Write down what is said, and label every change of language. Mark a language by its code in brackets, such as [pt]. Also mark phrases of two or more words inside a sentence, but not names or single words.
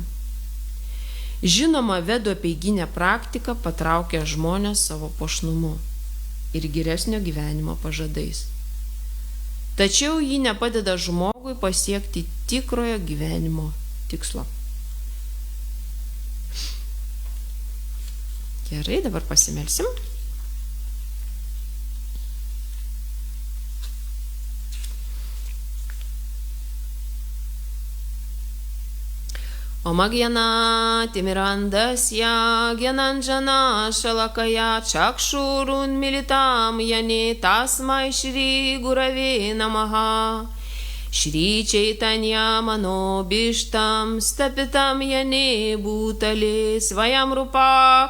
[lt] Žinoma, Vedų apeiginė praktika patraukia žmonės savo puošnumu ir geresnio gyvenimo pažadais. Tačiau ji nepadeda žmogui pasiekti tikrojo gyvenimo tikslo. Gerai, dabar pasimelsim. [sa] ॐ अज्ञान तिमिरान्धस्य ज्ञानाञ्जन शलाकया चक्षुर् उन्मीलितं येन तस्मै श्री गुरवे नमः श्री चैतन्य मनोऽभीष्टं स्थापितं येन भूतले स्वयं रूप